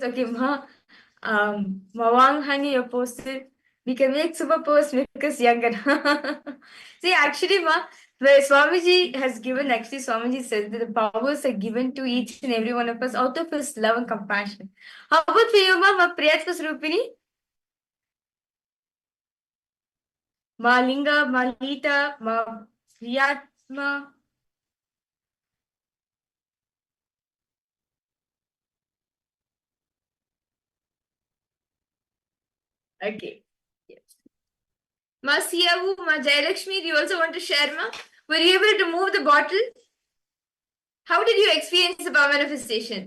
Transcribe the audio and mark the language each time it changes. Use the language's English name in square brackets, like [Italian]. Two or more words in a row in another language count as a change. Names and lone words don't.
[English] Okay, Ma, Mawang Hani, you posted. We can make super posts because younger. See, actually, Ma, where Swamiji has given, actually, Swamiji said that the powers are given to each and every one of us out of his love and compassion. How about for you, Ma Priyatma Srupini? Ma Linga, Ma Lita, Ma Priyatma. Okay. Yes. Ma Siyavu, Ma Jayalakshmi, do you also want to share, Ma? Were you able to move the bottle? How did you experience the power manifestation?